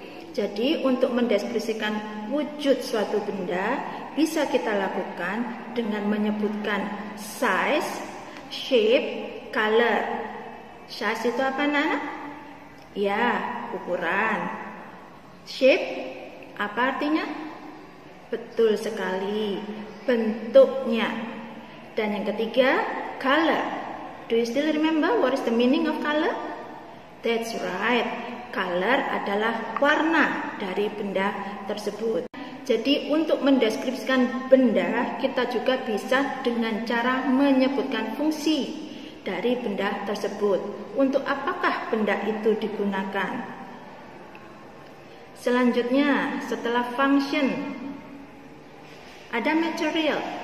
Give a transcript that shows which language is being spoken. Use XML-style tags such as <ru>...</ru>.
<id>Jadi untuk mendeskripsikan wujud suatu benda bisa kita lakukan dengan menyebutkan size, shape, color. Size itu apa, Nana? Ya, ukuran. Shape, apa artinya? Betul sekali, bentuknya. Dan yang ketiga, color.</id> <en>Do you still remember what is the meaning of color? That's right.</en> <id>Color adalah warna dari benda tersebut. Jadi untuk mendeskripsikan benda, kita juga bisa dengan cara menyebutkan fungsi dari benda tersebut. Untuk apakah benda itu digunakan? Selanjutnya, setelah function, ada material.</id>